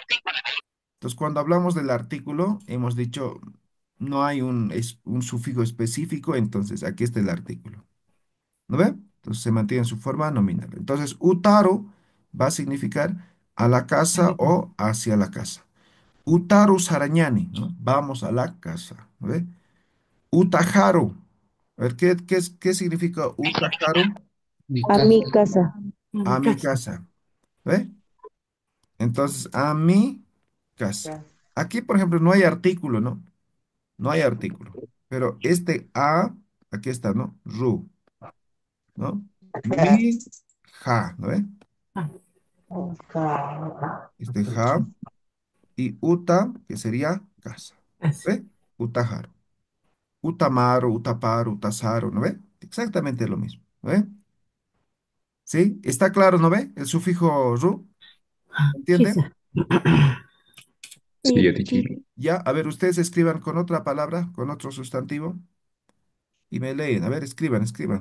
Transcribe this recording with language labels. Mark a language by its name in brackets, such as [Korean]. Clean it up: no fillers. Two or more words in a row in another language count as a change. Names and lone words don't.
[Spanish] Entonces, cuando hablamos del artículo, hemos dicho, no hay un sufijo específico, entonces aquí está el artículo, ¿no ven? Entonces, se mantiene en su forma nominal. Entonces, utaro va a significar a la casa o hacia la casa. [Aymara] Utaru sarañani, [Spanish] ¿no? Vamos a la casa, ¿no ve? Utaharu. A ver, ¿qué significa Utaharu? A mi casa. A mi A mi casa. casa. ¿Ve? Entonces, a mi casa. Ya. Aquí, por ejemplo, no hay artículo, ¿no? No hay artículo. Pero este a, aquí está, ¿no? Ru, ¿no? Mi, ja, ¿no ve? Ah, Este ja y uta, que sería casa. casa. [Aymara] ¿Ve? Utajar. Utamaro, utaparo, utasaro, [Spanish] ¿no ve? Exactamente lo mismo, ¿no ve? ¿Sí? ¿Está claro, no ve? El sufijo ru, ¿entiende? Quizá. Sí, Sí, ya te sí. Ya, a ver, ustedes escriban con otra palabra, con otro sustantivo, y me leen. A ver, escriban, escriban.